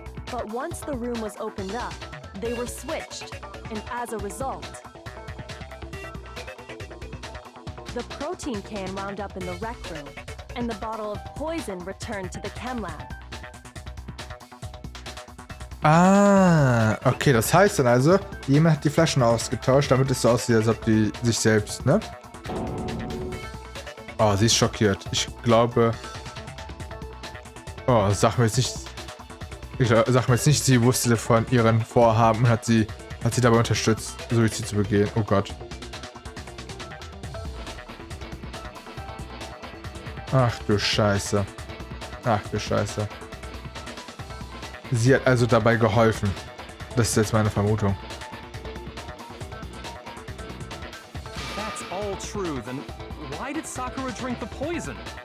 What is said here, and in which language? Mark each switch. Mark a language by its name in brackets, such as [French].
[English] But once the room was opened up, they were switched, and as a result, the protein can wound up in the rec room, and the bottle of poison returned to the chem lab. [German] Ah, okay, das heißt dann also, jemand hat die Flaschen ausgetauscht, damit es so aussieht, als ob die sich selbst, ne? Oh, sie ist schockiert. Ich glaube... Oh, sag mir jetzt nicht... Sag mir jetzt nicht, sie wusste von ihren Vorhaben und hat sie dabei unterstützt, Suizid zu begehen. Oh Gott. Ach du Scheiße. Ach du Scheiße. Sie hat also dabei geholfen. Das ist jetzt meine Vermutung. [English] if that's all true, then why did Sakura drink the poison?